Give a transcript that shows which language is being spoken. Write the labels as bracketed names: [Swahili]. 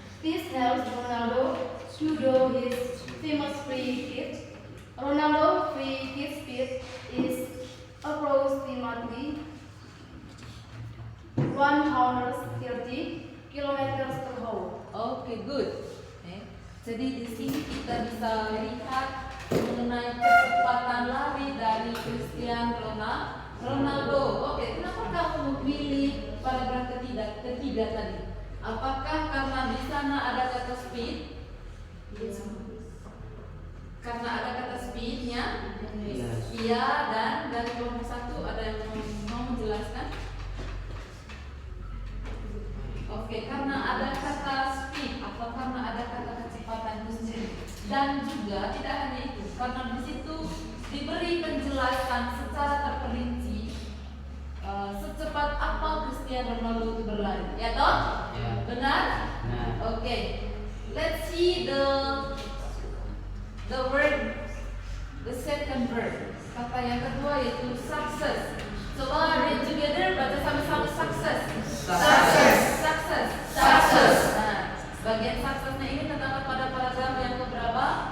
[English] This helps Ronaldo to do his famous free kick. Ronaldo free kick speed is approximately 130 kilometers per hour. Oke, good. [Indonesian] Jadi di sini kita bisa lihat mengenai kecepatan lari dari Cristiano Ronaldo. Oke, kenapa kamu memilih paragraf ketiga tadi? Apakah karena di sana ada kata speed? Karena ada kata speednya? Iya, dan dari kelompok 1 ada yang mau menjelaskan? Oke, karena ada kata speed atau karena ada kata kecepatan itu sendiri. Dan juga tidak hanya itu, karena di situ diberi penjelasan secara terperinci secepat apa Cristiano Ronaldo itu berlari. Ya toh? Ya. Benar? Nah. Oke. [English] Let's see the word, the second word. [Indonesian] Kata yang kedua yaitu success. Coba [English] read together, [Indonesian] baca sama-sama success. [English] Success. Success. Success. [Indonesian] Nah, bagian successnya ini terdapat pada paragraf yang keberapa?